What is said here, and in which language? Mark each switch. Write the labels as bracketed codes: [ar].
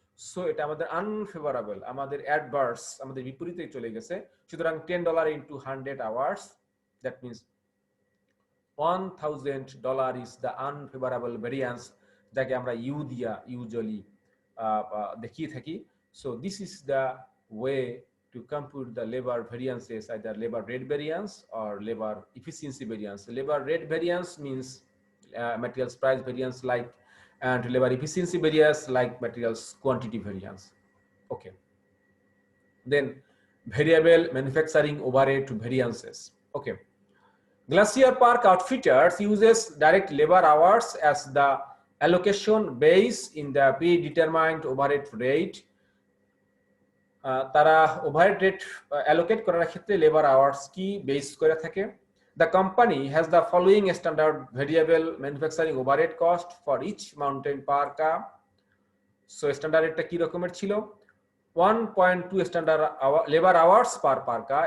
[bn] So এটা আমাদের unfavourable, আমাদের অ্যাডভার্স, আমাদের বিপরীতে চলে গেছে। সুতরাং $10 into 100 hours, [en] that means $1000 is the unfavourable variance, [bn] যাকে আমরা ইউ দিয়া ইউজুয়ালি দেখিয়ে থাকি। [en] So this is the way to compute the labor variances, either labor rate variance or labor efficiency variance. Labor rate variance means materials price variance, like, and labor efficiency variance like materials quantity variance. Okay. Then variable manufacturing overhead variances. Okay. Glacier Park Outfitters uses direct labor hours as the allocation base in the predetermined overhead rate. [bn] তারা overhead rate allocate করার ক্ষেত্রে labour hours কি base করে থাকে। [en] The company has the following standard variable manufacturing overhead cost for each mountain parka. [bn] So standard রেটটা কি রকমের ছিল? [en] 1.2 standard labour hours per parka.